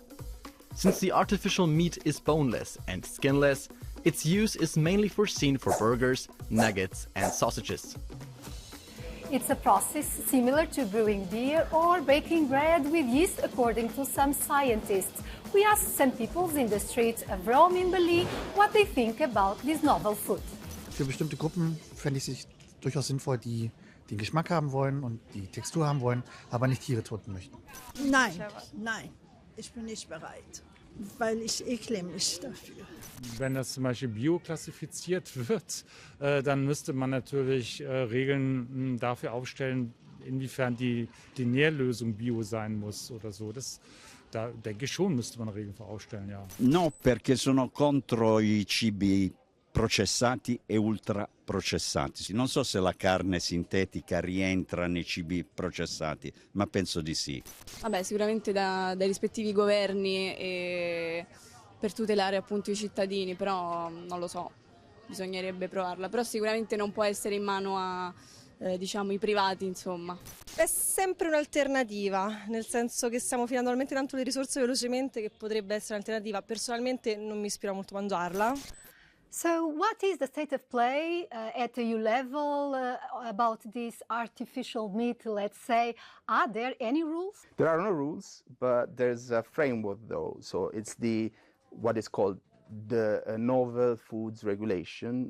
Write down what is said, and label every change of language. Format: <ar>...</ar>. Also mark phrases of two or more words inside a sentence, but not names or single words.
<en>Since the artificial meat is boneless and skinless, its use is mainly foreseen for burgers, nuggets and sausages. It's a process similar to brewing beer or baking bread with yeast, according to some scientists. We asked some people in the streets of Rome in Berlin what they think about this novel food.</en> <de>Für bestimmte Gruppen fände ich es durchaus sinnvoll, die den Geschmack haben wollen und die Textur haben wollen, aber nicht Tiere töten möchten. Nein, ich bin nicht bereit, weil ich ekle mich dafür. Wenn das zum Beispiel bioklassifiziert wird, dann müsste man natürlich Regeln dafür aufstellen, inwiefern die Nährlösung bio sein muss oder so. Da denke ich schon, müsste man Regeln für aufstellen, ja.</de> <it>No, perché sono contro i cibi processati e ultraprocessati. Non so se la carne sintetica rientra nei cibi processati, ma penso di sì. Vabbè, sicuramente dai rispettivi governi e per tutelare appunto i cittadini, però non lo so, bisognerebbe provarla. Però sicuramente non può essere in mano a diciamo i privati, insomma. È sempre un'alternativa, nel senso che stiamo finendo talmente tanto le risorse velocemente che potrebbe essere un'alternativa. Personalmente non mi ispira molto mangiarla.</it> <en>So what is the state of play at the EU level about this artificial meat, let's say? Are there any rules? There are no rules, but there's a framework though. So it's what is called the novel foods regulation.</en>